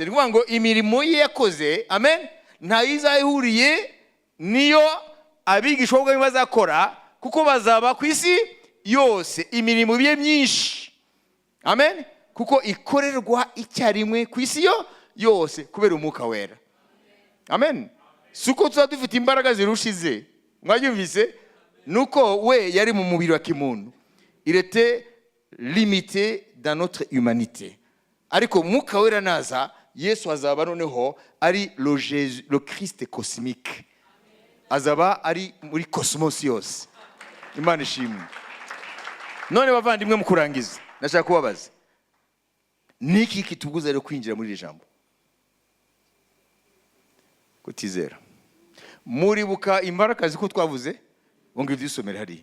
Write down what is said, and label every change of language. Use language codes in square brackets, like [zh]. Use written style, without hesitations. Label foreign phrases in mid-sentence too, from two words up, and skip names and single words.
[rw] Nivuga ngo imirimo ye yakoze, amen, nta yizahuriye niyo abigishwa b'ubwami bazakora, kuko bazaba ku isi yose imirimo ye myinshi, amen, kuko ikorerwa icyarimwe ku isi yose kubera umwuka wera. Amen. Suko tuba dufite imbaraga zirushize, mwabyumvise, nuko we yari mu mubiri wa kimuntu. [fr] Il était limité dans notre humanité. [rw] Ariko umwuka wera naza, Yesu azaba noneho ari [fr] le Christ cosmique. [rw] Azaba ari muri cosmos yose. Imana ishimwe. None bavandimwe mu kurangiza, nashaka kubabaza, niki kitubuza rero kwinjira muri iri jambo? Kutizera. Muribuka imbaraga ziko twavuze, ngo idusomere hari.